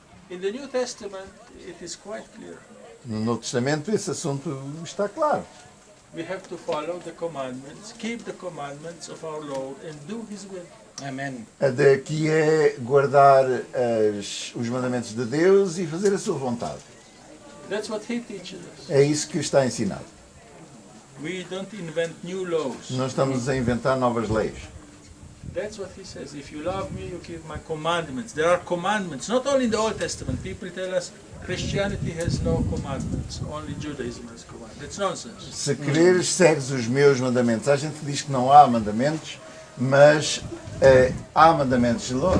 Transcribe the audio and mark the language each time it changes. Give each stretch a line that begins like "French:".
English: In the New Testament, it is quite clear.
Portuguese: No Novo Testamento esse assunto está claro.
English: We have to follow the commandments, keep the commandments of our Lord, and do His will. Amen.
Portuguese: Que é guardar os mandamentos de Deus e fazer a sua vontade.
English: That's what He teaches us.
Portuguese: É isso que está ensinado.
English: We don't invent new laws.
Portuguese: Não estamos a inventar novas leis.
English: That's what He says. If you love me, you keep my commandments. There are commandments, not only in the Old Testament. People tell us Christianity has no commandments, only Judaism has commandments. That's nonsense.
Portuguese: Se quereres, segues os meus mandamentos. A gente diz que não há mandamentos, mas há mandamentos.